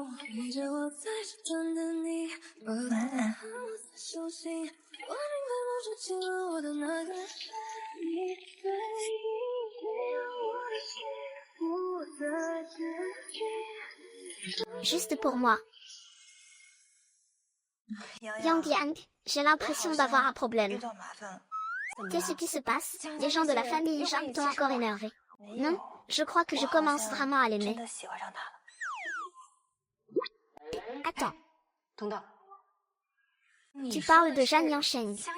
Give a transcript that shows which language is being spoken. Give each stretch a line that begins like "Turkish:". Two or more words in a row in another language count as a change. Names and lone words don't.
Chinese: 陪着我在这等的你，把头发我在手心，我明白梦中亲吻我的那个是你，所以让我的心不再接近。
French: Juste pour moi. Yang Yang, j'ai l'impression d'avoir un problème. Qu'est-ce qui se passe? Les gens de la famille Zhang t'ont encore énervé. Non, je crois que je commence vraiment à l'aimer. Attends, tu parles de Zhang Yansheng.